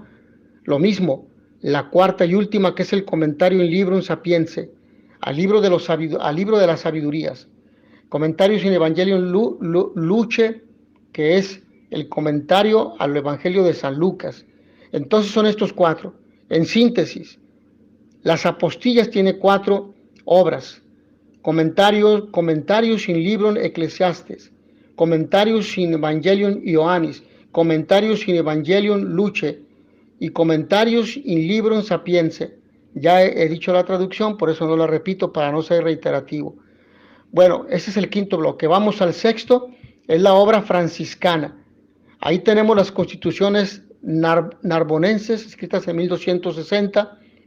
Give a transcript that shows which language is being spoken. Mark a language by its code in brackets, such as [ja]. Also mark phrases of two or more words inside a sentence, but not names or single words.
[es] Lo mismo, la cuarta y última, que es el comentario in Librum Sapiense, al libro de las sabidurías. Comentarios in Evangelium Luce, que es el comentario al Evangelio de San Lucas. Entonces son estos 4. En síntesis, las apostillas tiene 4 obras. Comentarios in Librum Ecclesiastes, comentarios in Evangelium Ioannis, comentarios in Evangelium Luce y comentarios in Librum Sapiense. Ya he dicho la traducción, por eso no la repito para no ser reiterativo. Bueno, ese es el quinto bloque. Vamos al sexto, es la obra franciscana. Ahí tenemos las constituciones narbonenses, escritas en 1260.